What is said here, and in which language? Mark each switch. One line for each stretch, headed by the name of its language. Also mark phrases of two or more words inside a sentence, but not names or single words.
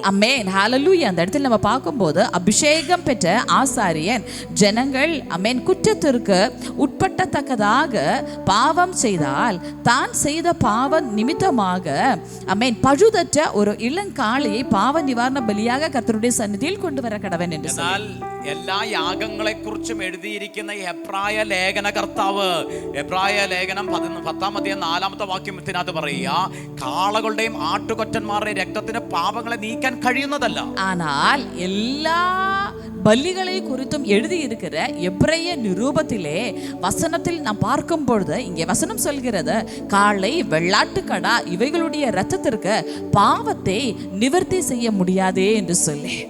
Tamil: ஆமென். ஹல்லேலூயா. அந்த இடத்தில் நம்ம பார்க்கும்போது அபிஷேகம் பெற்ற ஆசாரியன் ஜனங்கள் ஆமென் குற்றத்திற்கு உட்பட்டத்தக்கதாக பாவம் செய்தால் தான் செய்த பாவ நிமித்தமாக ஆமென் பழுதற்ற ஒரு இளங்காளையை பாவ நிவாரண பலியாக கர்த்தருடைய சந்நிதியில் கொண்டு வர கடவன் என்று
Malayalam: എന്നാൽ എല്ലാ യാഗങ്ങളെ കുറിച്ചും എഴുതിയിരിക്കുന്ന എബ്രായ ലേഖനകർത്താവ് എബ്രായ ലേഖനം 10-ാം അധ്യായം 4-ാമത്തെ വാക്യത്തിനകത്ത് പറയുക, കാളകളുടെയും ആട്ടുകൊറ്റന്മാരുടെയും രക്തത്തിന് പാപങ്ങളെ നീക്കാൻ കഴിയുന്നതല്ല.
Tamil: ஆனால் எல்லா பலிகளை குறித்தும் எழுதி இருக்கிற எபிரேய நிரூபத்திலே வசனத்தில் நாம் பார்க்கும் பொழுது இங்கே வசனம் சொல்கிறது, காளை வெள்ளாட்டுக்கடா இவைகளுடைய இரத்தத்திற்கு பாவத்தை நிவர்த்தி செய்ய முடியாதே என்று சொல்லி.